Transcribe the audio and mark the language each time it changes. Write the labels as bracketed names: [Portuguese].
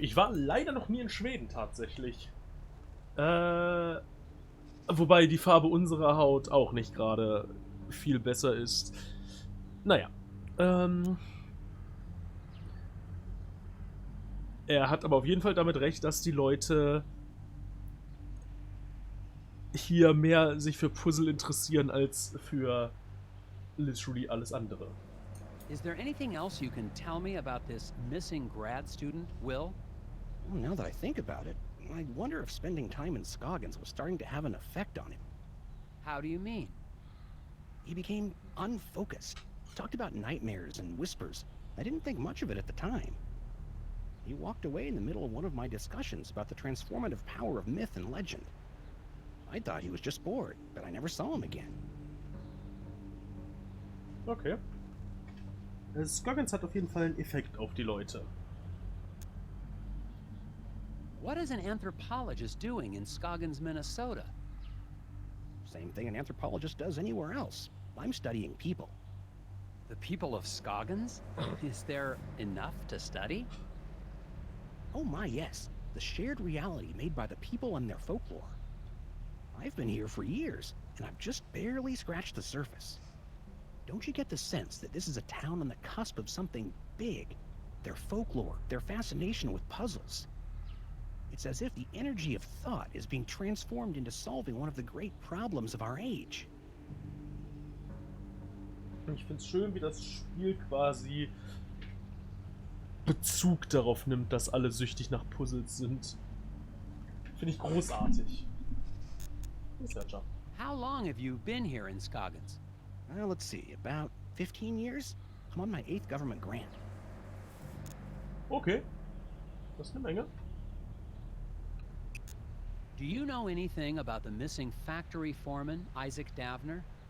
[German] Ich war leider noch nie in Schweden tatsächlich. Wobei die Farbe unserer Haut auch nicht gerade viel besser ist. Naja. Er hat aber auf jeden Fall damit recht, dass die Leute hier mehr sich für Puzzle interessieren als für literally alles andere. [English] Is there anything else you can tell me about this missing grad student, Will? Well, now that I think about it, I wonder if spending time in Scoggins was starting to have an effect on him. How do you mean? He became unfocused. Talked about nightmares and whispers. I didn't think much of it at the time. He walked away in the middle of one of my discussions about the transformative power of myth and legend. I thought he was just bored, but I never saw him again. Okay. [German] Scoggins hat auf jeden Fall einen Effekt auf die Leute. [English] What is an anthropologist doing in Scoggins, Minnesota? Same thing an anthropologist does anywhere else. I'm studying people. The people of Scoggins? Is there enough to study? Oh my, yes. The shared reality made by the people and their folklore. I've been here for years, and I've just barely scratched the surface. Don't you get the sense that this is a town on the cusp of something big? Their folklore, their fascination with puzzles. It's as if the energy of thought is being transformed into solving one of the great problems of our age. [German] Ich finde es schön, wie das Spiel quasi Bezug darauf nimmt, dass alle süchtig nach Puzzles sind. Finde ich großartig. Researcher. [English] How long have you been here in Scoggins? Well, let's see, about 15 years? I'm on my 8th government grant. [German] Okay. Das ist eine Menge. [English] Do you know anything about the missing factory foreman, Isaac Davner?